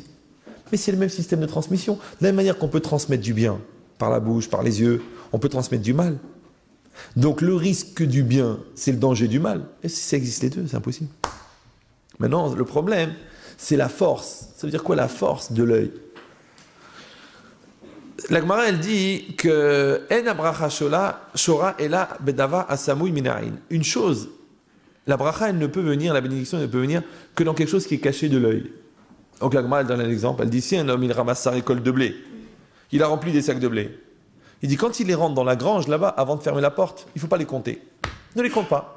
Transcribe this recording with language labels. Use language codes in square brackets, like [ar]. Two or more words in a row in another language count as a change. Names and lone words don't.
[fr] Mais c'est le même système de transmission. De la même manière qu'on peut transmettre du bien par la bouche, par les yeux, on peut transmettre du mal. Donc le risque du bien, c'est le danger du mal. Et si ça existe les deux, c'est impossible. Maintenant, le problème, c'est la force. Ça veut dire quoi la force de l'œil? La Gemara, elle dit que [he] אין הברכה שורה אלא בדבר הסמוי מן העין. [fr] Une chose, la bracha, elle ne peut venir, la bénédiction ne peut venir que dans quelque chose qui est caché de l'œil. Donc la Gemara, elle donne un exemple. Elle dit si un homme, il ramasse sa récolte de blé, il a rempli des sacs de blé. Il dit, quand il les rentre dans la grange, là-bas, avant de fermer la porte, il ne faut pas les compter. Ne les compte pas.